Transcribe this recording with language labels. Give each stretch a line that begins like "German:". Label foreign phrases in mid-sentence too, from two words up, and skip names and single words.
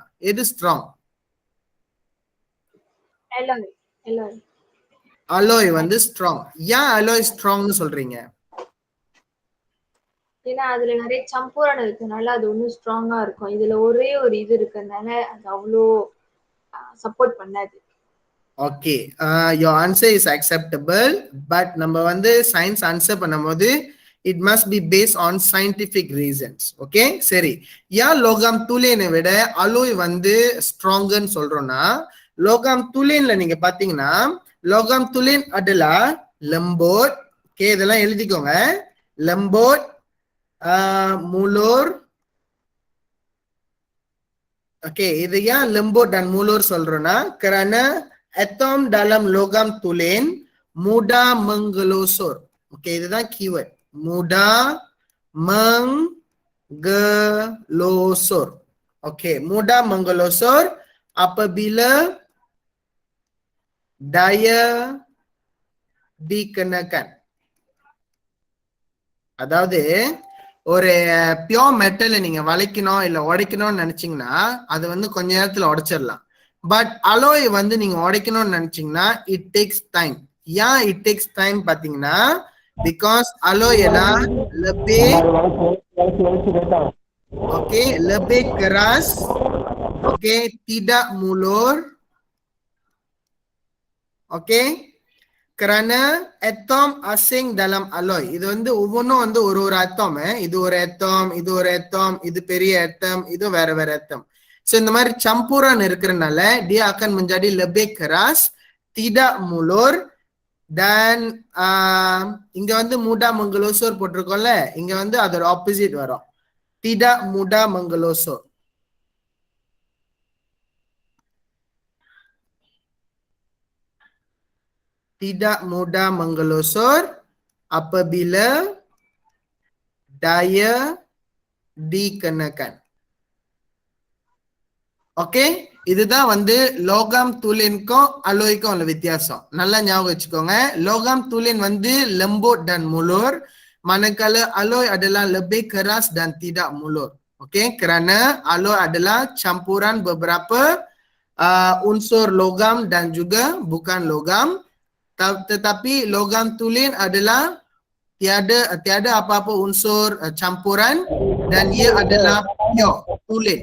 Tamil: எது ஸ்ட்ராங்? அலோய் வந்து ஸ்ட்ராங். ஏன் அலோய் ஸ்ட்ராங்னு சொல்றீங்க? ஏன்னா அதுல நிறைய சம்பூரணம் இருக்கனால அது ஒன்னும் ஸ்ட்ராங்கா இருக்கும். இதுல ஒரே ஒரு இது இருக்கனால அது அவ்வளோ சப்போர்ட் பண்ணாது. ஓகே,
English: your answer is acceptable, but
Tamil: நம்ம வந்து சயின்ஸ் ஆன்சர் பண்ணும்போது
English: it must be based on scientific reasons.
Tamil: ஓகே, சரி. ஏன்
Malay: logam tulen
Tamil: விட அலோய் வந்து ஸ்ட்ராங்கர்னு சொல்றோம்னா,
Malay: logam tulen
Tamil: நீங்க பாத்தீங்கன்னா
Malay: logam tulen adalah lembut.
Tamil: ஓகே, இதெல்லாம் எழுதிக்கோங்க.
Malay: lembut, mulur.
Tamil: ஓகே, இது ஏன்
Malay: lembut dan mulur சொல்றோம்னா, kerana atom dalam logam tulen mudah menggelosor. Oke, இதுதான் keyword, mudah menggelosor. Oke, mudah menggelosor apabila daya dikenakan.
Tamil: அதாவது ஒரு பியோர் மெட்டலை நீங்க வளைக்கணும் இல்ல உடைக்கணும்னு நினைச்சீங்கன்னா அது வந்து கொஞ்ச நேரத்துல உடைச்சிடலாம். பட் அலோய் வந்து நீங்க உடைக்கணும்னு நினைச்சீங்கன்னா
English: it takes time.
Malay: ஏன்
English: it takes time
Tamil: பாத்தீங்கன்னா, பிகாஸ் அலோய் எல்லாம்
Malay: lebih keras, oke, tidak mulur, oke, kerana atom asing dalam alloy.
Tamil: இது வந்து ஒவ்வொன்றும் வந்து ஒரு ஒரு atom, இது ஒரு atom, இது ஒரு atom, இது பெரிய atom, இது வேற வேற atom. So இந்த மாதிரி campuran இருக்கிறதுனால
Malay: dia akan menjadi lebih keras, tidak mulur, dan
Tamil: இங்க வந்து
Malay: mudah menggelosor
Tamil: போட்டிருக்கோம்ல, இங்க வந்து அதோட ஆப்போசிட் வரும்,
Malay: tidak mudah menggelosor. Tidak mudah menggelosor apabila daya dikenakan.
Tamil: ஓகே, இதுதான் வந்து
Malay: logam tulen
Tamil: அலோய்க்கும் உள்ள வித்தியாசம். நல்லா ஞாபகம் வச்சுக்கோங்க.
Malay: logam tulen வந்து lembut dan mulur, manakala alloy adalah lebih keras dan tidak mulur. Okey, kerana alloy adalah campuran beberapa unsur logam dan juga bukan logam. Tetapi logam tulin adalah tiada apa-apa unsur campuran dan ia adalah pure tulin.